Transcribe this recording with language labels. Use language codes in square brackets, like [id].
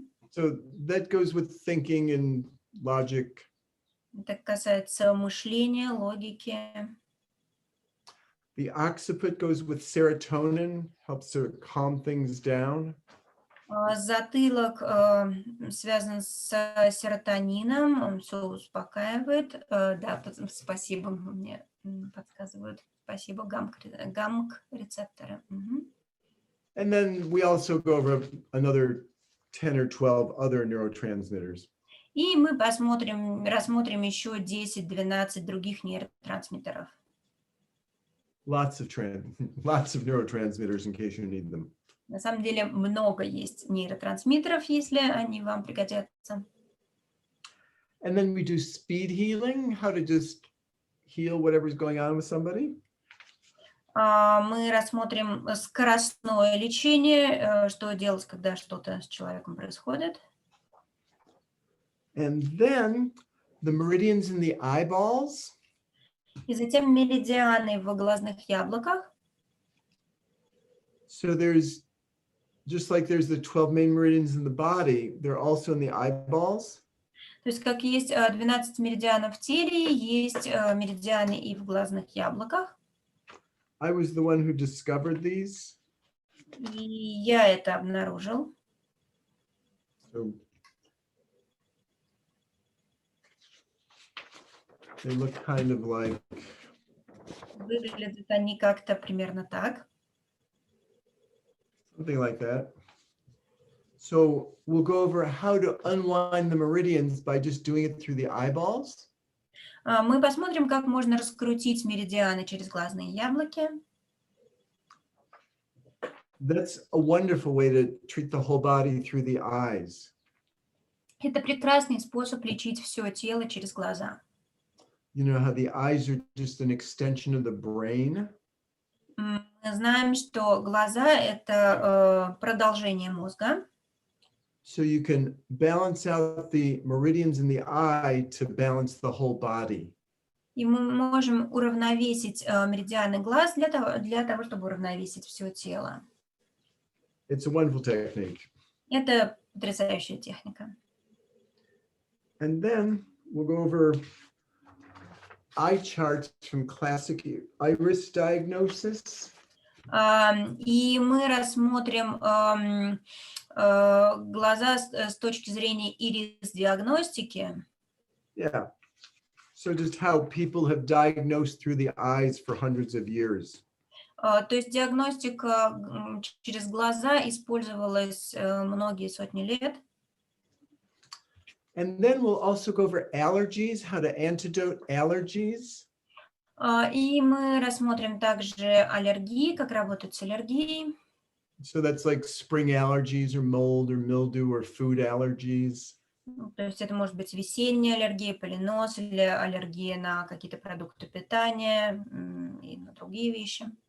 [en] So that goes with thinking and logic. [ru] Это касается мышления, логики. [en] The occiput goes with serotonin, helps to calm things down. [ru] Затылок связан с серотонином, он все успокаивает. Да, спасибо, мне подсказывают. Спасибо, гамк-рецепторы. [en] And then we also go over another 10 or 12 other neurotransmitters. [ru] И мы рассмотрим еще 10-12 других нейротрансмиттеров. [en] Lots of neurotransmitters in case you need them. [ru] На самом деле много есть нейротрансмиттеров, если они вам пригодятся. [en] And then we do speed healing, how to just heal whatever's going on with somebody. [ru] Мы рассмотрим скоростное лечение, что делать, когда что-то с человеком происходит. [en] And then the meridians in the eyeballs. [ru] И затем меридианы в глазных яблоках. [en] So there's, just like there's the 12 main meridians in the body, they're also in the eyeballs. [ru] То есть как есть 12 меридианов в теле, есть меридианы и в глазных яблоках. [en] I was the one who discovered these. [ru] И я это обнаружил. [en] So they look kind of like. [ru] Выглядят они как-то примерно так. [en] Something like that. So we'll go over how to unwind the meridians by just doing it through the eyeballs. [ru] Мы посмотрим, как можно раскрутить меридианы через глазные яблоки. [en] That's a wonderful way to treat the whole body through the eyes. [ru] Это прекрасный способ лечить все тело через глаза. [en] You know how the eyes are just an extension of the brain. [ru] Мы знаем, что глаза – это продолжение мозга. [en] So you can balance out the meridians in the eye to balance the whole body. [ru] И мы можем уравновесить меридианы глаз для того, чтобы уравновесить все тело. [en] It's a wonderful technique. [ru] Это потрясающая техника. [en] And then we'll go over eye charts from classic iris diagnosis. [ru] И мы рассмотрим глаза с точки зрения ирис-диагностики. [en] Yeah. So just how people have diagnosed through the eyes for hundreds of years. [ru] То есть диагностика через глаза использовалась многие сотни лет. [en] And then we'll also go over allergies, how to antidote allergies. [ru] И мы рассмотрим также аллергии, как работать с аллергией. [en] So that's like spring allergies or mold or mildew or food allergies. [ru] То есть это может быть весенняя аллергия, поленоз или аллергия на какие-то продукты питания и на другие вещи.